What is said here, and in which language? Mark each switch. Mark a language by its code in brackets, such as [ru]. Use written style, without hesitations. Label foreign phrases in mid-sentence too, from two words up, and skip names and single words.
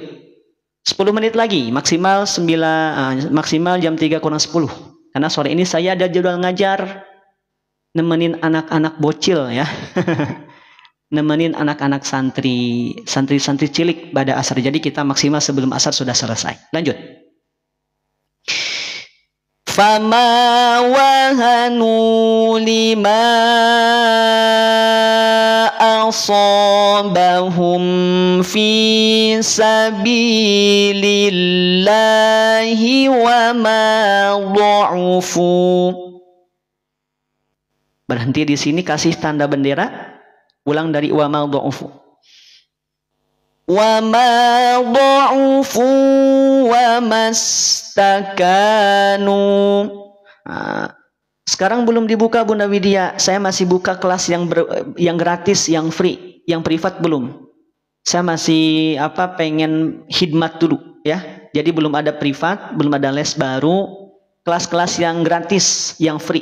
[id] 10 menit lagi, maksimal jam 3 kurang 10. Karena sore ini saya ada jadwal ngajar, nemenin anak-anak bocil ya. Nemenin anak-anak santri cilik pada asar. Jadi kita maksimal sebelum asar sudah selesai. Lanjut. [ar] فما وهنوا لما أصابهم في سبيل الله وما ضعفوا. [id] Berhenti di sini, kasih tanda bendera. Ulang dari [ar] وما ضعفوا. وما ضعفوا وما استكانوا. [id] Sekarang belum dibuka Bunda Widya. Saya masih buka kelas yang gratis, yang free, yang privat belum. Saya masih pengen khidmat dulu ya. Jadi belum ada privat, belum ada les baru. Kelas-kelas yang gratis, yang free.